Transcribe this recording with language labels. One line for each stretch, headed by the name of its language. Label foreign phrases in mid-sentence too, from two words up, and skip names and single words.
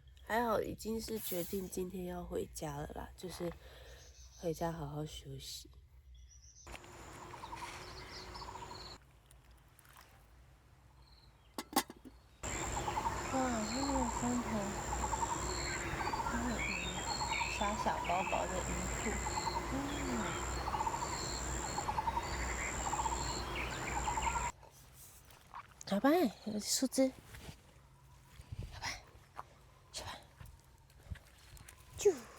Chinese: 還好已經是決定今天要回家了啦，就是回家好好休息。哇，那個山頭，還有魚，耍小寶寶的魚兔。小白，有樹枝。小白，小白，啾！